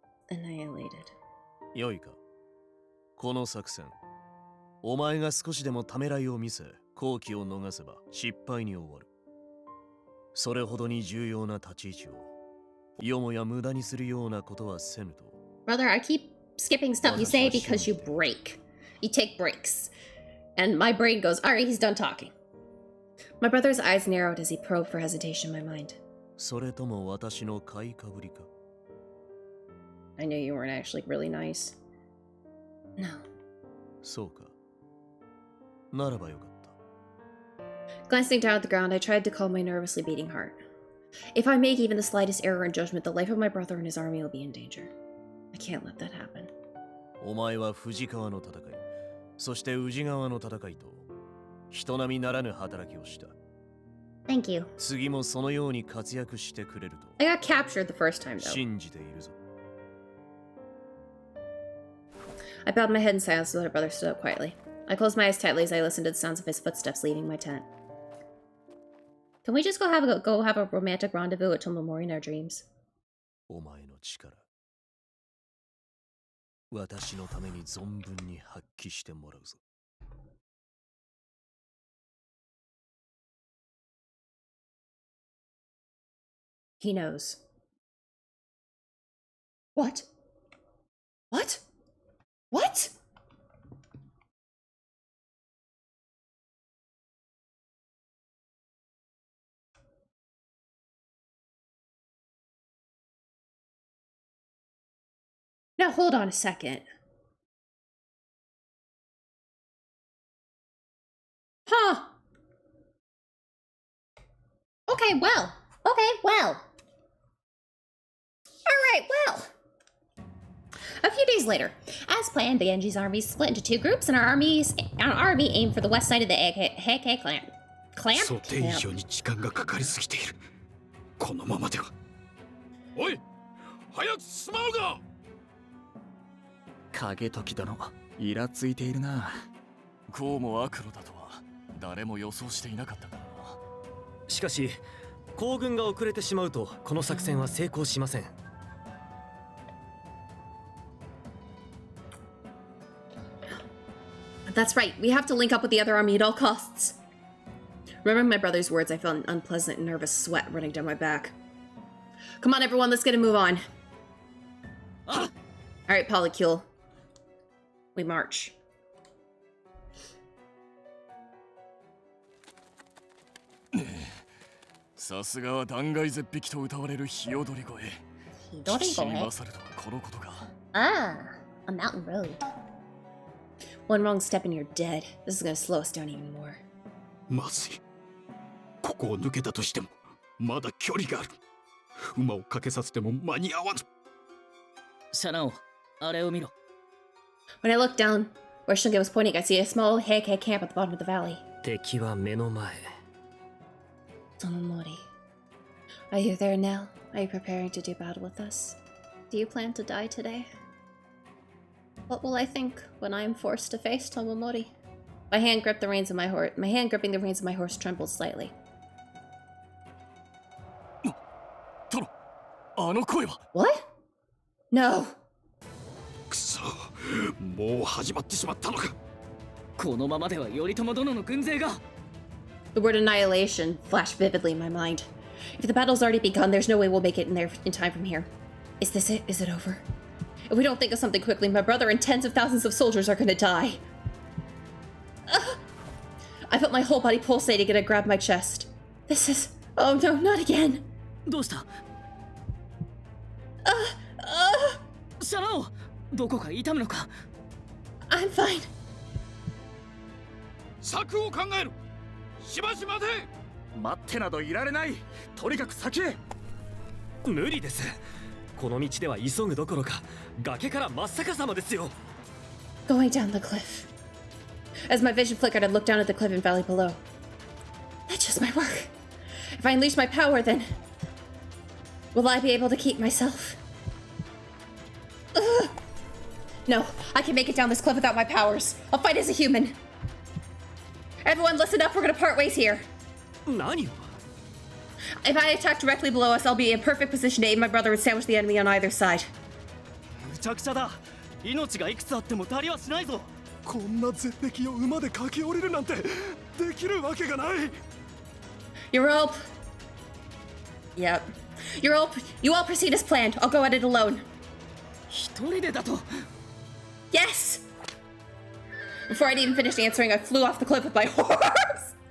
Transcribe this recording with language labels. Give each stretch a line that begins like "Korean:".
English: Annihilated.
Japanese: 良いか。この作戦、お前が少しでもためらいを見せ好機を逃せば失敗に終わる。それほどに重要な立ち位置をよもや無駄にするようなことはせぬと。
English: Brother, I keep skipping stuff you say because you break. You take breaks. And my brain goes, alright, he's done talking. My brother's eyes narrowed as he probed for hesitation in my mind.
Japanese: それとも私の買いかぶりか?
English: I knew you weren't actually really nice. No.
Japanese: そうか。ならばよかった。
English: Glancing down at the ground, I tried to calm my nervously beating heart. If I make even the slightest error in judgment, the life of my brother and his army will be in danger. I can't let that happen.
Japanese: お前は藤川の戦い、そして宇治川の戦いと人並みならぬ働きをした。
English: Thank you.
Japanese: 次もそのように活躍してくれると
English: I got captured the first time, though.
Japanese: 信じているぞ。
English: I bowed my head in silence so that my brother stood up quietly. I closed my eyes tightly as I listened to the sounds of his footsteps leaving my tent. Can we just go have a romantic rendezvous at Tomomori in our dreams?
Japanese: お前の力、私のために存分に発揮してもらうぞ。
English: He knows. What? What? What? Now hold on a second. Huh. Okay, well. Alright, well. A few days later, as planned, the Genji's army split into two groups, and our army aimed for the west side of the Heike clan.
Japanese: 想定以上に時間がかかりすぎている。このままでは。おい、早く進まうが。影時殿、イラついているな。こうも悪路だとは誰も予想していなかったからな。しかし行軍が遅れてしまうとこの作戦は成功しません。
English: That's right, we have to link up with the other army at all costs. Remembering my brother's words, I felt an unpleasant and nervous sweat running down my back. Come on, everyone, let's get a move on. Alright, Polycule. We march.
Japanese: さすがは断崖絶壁と歌われる日踊り越え。騎士に勝るとはこのことか。
English: Ah, a mountain road. One wrong step and you're dead. This is gonna slow us down even more.
Japanese: まずい。ここを抜けたとしてもまだ距離がある。馬をかけさせても間に合わぬ。シャナオ、あれを見ろ。
English: When I looked down where Shunge was pointing, I see a small Heike camp at the bottom of the valley.
Japanese: 敵は目の前。
English: Tomomori. Are you there now? Are you preparing to do battle with us? Do you plan to die today? What will I think when I am forced to face Tomomori? My hand gripping the reins of my horse trembled slightly.
Japanese: 殿、あの声は。
English: What? No.
Japanese: くそ、もう始まってしまったのか。このままでは頼朝殿の軍勢が。
English: The word annihilation flashed vividly in my mind. If the battle's already begun, there's no way we'll make it in there in time from here. Is this it? Is it over? If we don't think of something quickly, my brother and tens of thousands of soldiers are gonna die. I felt my whole body pulsating and I grabbed my chest. This is... Oh no, not again.
Japanese: どうした？シャナオ、どこか痛むのか？
English: I'm fine.
Japanese: 策を考える。しばし待て。待ってなどいられない。とにかく先へ。無理です。この道では急ぐどころか崖から真っ逆さまですよ。
English: Going down the cliff. As my vision flickered, I looked down at the cliff and valley below. That just might work. If I unleash my power, then... will I be able to keep myself? Ugh. No, I can make it down this cliff without my powers. I'll fight as a human. Everyone, listen up. We're gonna part ways here.
Japanese: 何を？
English: If I attack directly below us, I'll be in perfect position to aid my brother and sandwich the enemy on either side.
Japanese: むちゃくちゃだ。命がいくつあっても足りはしないぞ。こんな絶壁を馬で駆け下りるなんてできるわけがない。
English: Your rope. Yep. Your rope. You all proceed as planned. I'll go at it alone.
Japanese: 一人でだと。
English: Yes! Before I'd even finished answering, I flew off the cliff with my horse!